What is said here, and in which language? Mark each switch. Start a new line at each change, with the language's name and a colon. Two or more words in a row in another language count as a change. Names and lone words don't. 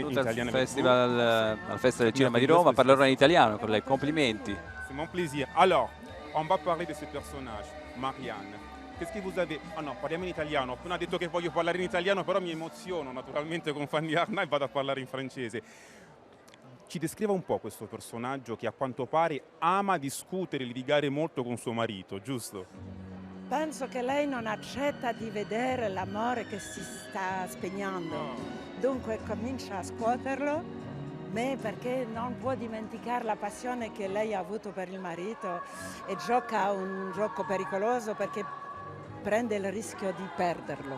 Italian: Benvenuta
French: italien
Italian: al
French: avec vous?
Italian: al Festival del Cinema di Roma, parlerò in italiano con lei, complimenti.
French: C'est mon plaisir. Alors, on va parler de ce personnage, Marianne. Qu'est-ce que vous avez...
Italian: Ah no, parliamo in italiano. Ho appena detto che voglio parlare in italiano, però mi emoziono naturalmente con Fanny Ardant e vado a parlare in francese. Ci descriva un po' questo personaggio che a quanto pare ama discutere e litigare molto con suo marito, giusto? Penso che lei non accetta di vedere l'amore che si sta spegnendo, dunque comincia a scuoterlo, perché non può dimenticare la passione che lei ha avuto per il marito e gioca un gioco pericoloso perché prende il rischio di perderlo.